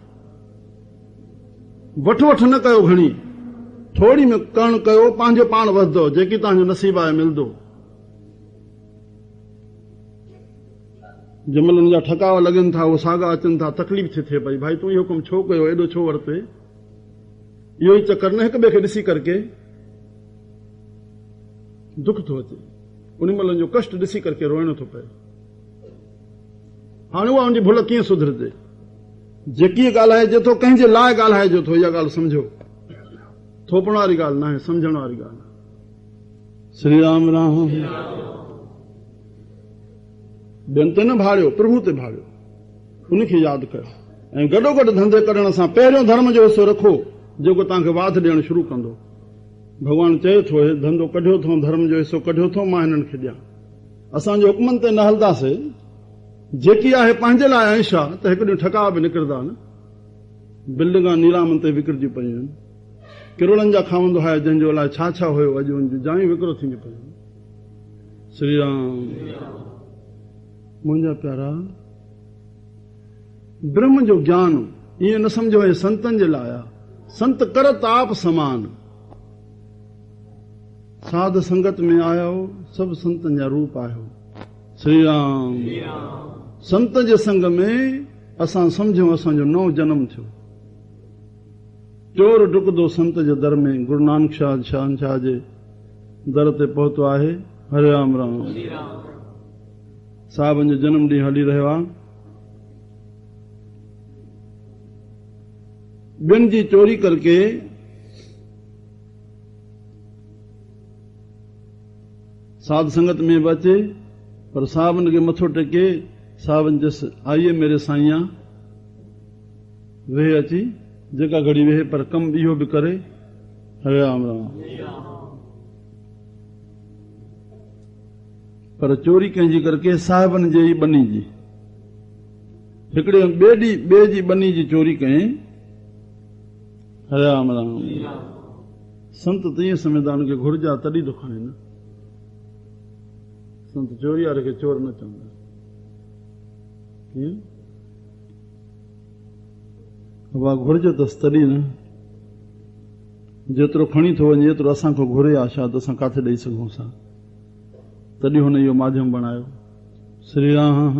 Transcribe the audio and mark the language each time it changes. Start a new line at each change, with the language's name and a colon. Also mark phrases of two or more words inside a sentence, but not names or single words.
Sindhi: वठ न कयो घणी थोड़ी में करण कयो पंहिंजो पाण वधंदो जेकी तव्हांजो नसीब आहे मिलंदो जंहिंमहिल हुनजा ठकाव लॻनि था उहे साॻा अचनि था तकलीफ़ थी थिए पई भाई तूं इहो कमु छो कयो एॾो छो वरिते इहो ई चकर न हिक ॿिए खे ॾिसी करके दुख थो अचे उन महिल जो कष्ट ॾिसी करके रोइणो थो पए हाणे उहा उनजी भुल कीअं सुधरजे जेकी ॻाल्हाइजे थो कंहिंजे लाइ ॻाल्हाइजे थो इहा ॻाल्हि सम्झो थोपण वारी ॻाल्हि न आहे सम्झण वारी ॻाल्हि आहे श्री राम राम ॿियनि ते न भाड़ियो प्रभु ते भाड़ियो उनखे यादि कयो ऐं गॾोगॾु धंधे करण सां पहिरियों धर्म जो हिसो रखो जेको तव्हांखे वाध ॾियणु शुरू कंदो भॻवानु चए थो धंधो कढियो अथऊं धर्म जो हिसो कढियो अथऊं मां हिननि खे ॾियां असांजे हुकमनि ते न हलंदासीं जेकी आहे पंहिंजे लाइ अंश आहे त हिकु ॾींहुं ठका बि निकिरंदा न बिल्डिंगां नीलामनि ते विकिरजी पयूं आहिनि किरोड़नि जा खावंदो आहे जंहिंजो अलाए छा छा हुयो अॼु हुनजूं जायूं विकिरो थींदियूं पयूं श्री राम मुंहिंजा प्यारा ब्रह्म जो ज्ञान ईअं न सम्झो हे संतनि जे लाइ आहे
Punjabi: ਸੰਤ ਕਰਤ ਆਪ ਸਮਾਨ
Sindhi: साध संगत में आयो सभु संतनि जा रूप आयो श्री राम संत जे संग में असां सम्झूं असांजो नओं जनम थियो चोर डुकंदो संत जे दर में गुरु नानक शाह जे दर ते पहुतो आहे हरे राम राम साहिबनि जो जनम ॾींहुं हली रहियो आहे ॿियनि जी चोरी करके साध संगत में बि अचे पर साहिबनि खे मथो टेके साहिबनि चयसि
Hindi: आइए मेरे साईं
Sindhi: वेह अची जेका घड़ी वेह पर कम इहो बि करे हरे राम राम पर चोरी कंहिंजी करके साहिबनि जे ई बनी जी हिकिड़े ॿिए जी बनी जी चोरी कयईं हरे राम राम संत त ईअं सम्झंदा हुनखे घुर्जा तॾहिं थो खणे न संत चोरी वारे खे चोर न चवंदा कीअं घुर्ज अथसि तॾहिं न जेतिरो खणी थो वञे एतिरो असांखां घुरे आशा त असां किथे ॾेई सघूं असां तॾहिं हुन इहो माध्यम बणायो श्री राम